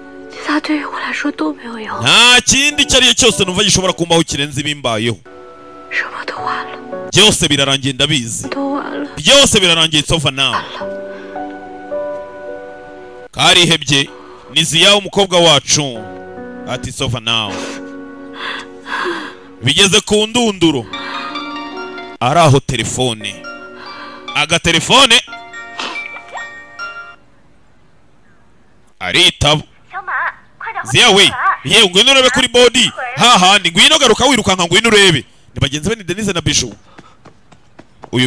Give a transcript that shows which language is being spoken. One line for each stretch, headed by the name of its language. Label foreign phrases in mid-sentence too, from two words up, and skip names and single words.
Kinyarwanda: nta kindi icyo ari cyo cyose numva gishobora kumbaho kirenze ibimbayeho byose birarangiye ndabizi byose birarangiye
English: it's over now
Kinyarwanda: karihebye ni Ziyao umukobwa wacu ati
English: it's over now
Kinyarwanda: bigeze ku ndunduro araho telefone agatelefone aritaba Ziyao we yewe ngwino urebe kuri body hahandi ngwino garuka wirukanka ngwino urebe ni bagenzi be ni Denise na Bishu uyu